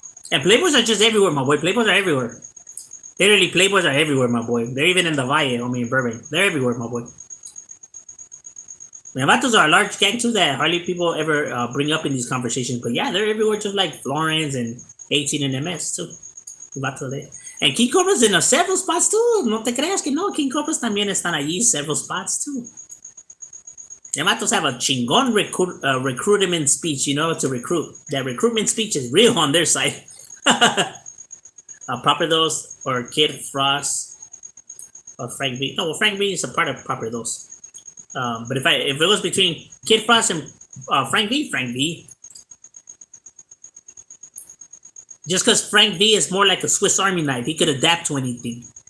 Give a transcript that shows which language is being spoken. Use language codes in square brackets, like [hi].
[en] And Playboys are just everywhere, my boy. Playboys are everywhere. Literally, Playboys are everywhere, my boy. They're even in the Valle, in Burbank. They're everywhere, my boy. Vatos are a large gang too that hardly people ever bring up in these conversations. But yeah, they're everywhere, just like Florence and 18 and MS too. And King Cobras in several spots too. [es] No te creas que no. King Cobras también están allí [en] in several spots too. The Vatos have a chingon recruitment speech, to recruit. That recruitment speech is real on their side. Proper those or Kid Frost. Frank V. No, well, Frank V is a part of Proper Those. But if it was between Kid Frost and Frank V, just because Frank V is more like a Swiss Army knife, he could adapt to anything.